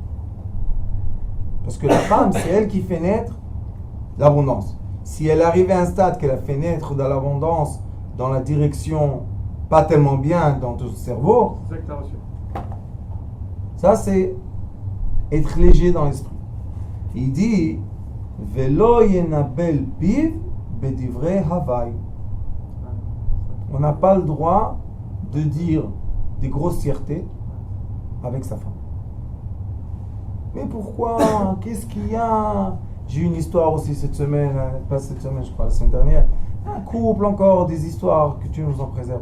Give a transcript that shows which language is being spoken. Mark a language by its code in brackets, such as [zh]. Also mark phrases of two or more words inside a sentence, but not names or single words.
[fr] Parce que la femme, c'est elle qui fait naître l'abondance. Si elle arrive à un stade qu'elle a fait naître de l'abondance dans la direction pas tellement bien dans ton cerveau, ça c'est être léger dans l'esprit. Il dit [he] ולא ינבל פיו בדברי הבאי. [fr] On n'a pas le droit de dire des grossièretés avec sa femme. Mais pourquoi? Qu'est-ce qu'il y a? J'ai eu une histoire aussi cette semaine, pas cette semaine, je crois, la semaine dernière. Un couple encore, des histoires, que tu nous en préserves.